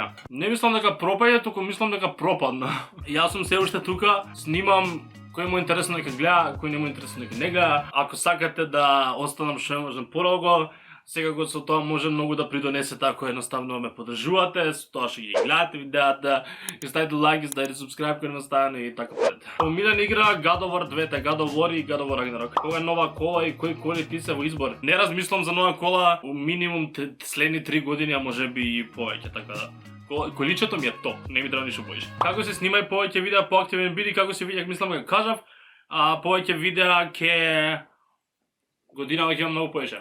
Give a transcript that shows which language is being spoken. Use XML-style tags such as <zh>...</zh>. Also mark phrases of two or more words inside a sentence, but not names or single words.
<mk>Не мислам дека пропаѓа, туку мислам дека пропадна. Јас сум се уште тука, снимам, кој му е интересно нека гледа, кој не му е интересно нека не гледа. Ако сакате да останам што можам подолго, секако со тоа може многу да придонесете ако едноставно ме поддржувате, со тоа што ги гледате видеата, ги ставите лайк, ги ставите subscribe кој не ставите и така поред. Омилена игра God of War 2, God of War и God of War Ragnarok. Кога е нова кола и кои коли ти се во избор? Не размислам за нова кола минимум следни 3 години, а можеби и повеќе, така да. Количето ми е топ, не ми треба ништо повеќе. Како се снимај повеќе видеа, поактивен биди, како се видях, мислам дека кажав, повеќе видеа ке годинава ќе имам многу повеќе.</mk>